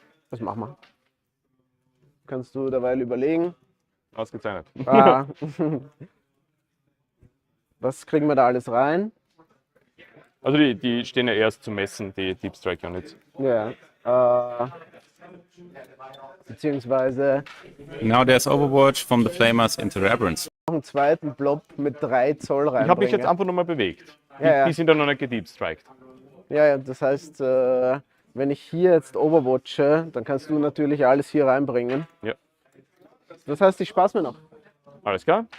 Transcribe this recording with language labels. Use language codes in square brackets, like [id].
[de] Das machen wir. Kannst du derweil überlegen. Ausgezeichnet. Ah, Was kriegen wir da alles rein? Also die stehen ja erst zum Messen, die Deep Strike Units. Ja. Beziehungsweise [en] Now there's Overwatch from the Flamers into the Aberrants. [de] noch einen zweiten Blob mit 3 Zoll Ich habe mich jetzt reinbringen. einfach nur mal bewegt. Ja. Die sind ja noch nicht gedeepstriked. Ja, das heißt, wenn ich hier jetzt overwatche, dann kannst du natürlich alles hier reinbringen. Ja. Das heißt, ich spaß mir noch. Alles klar?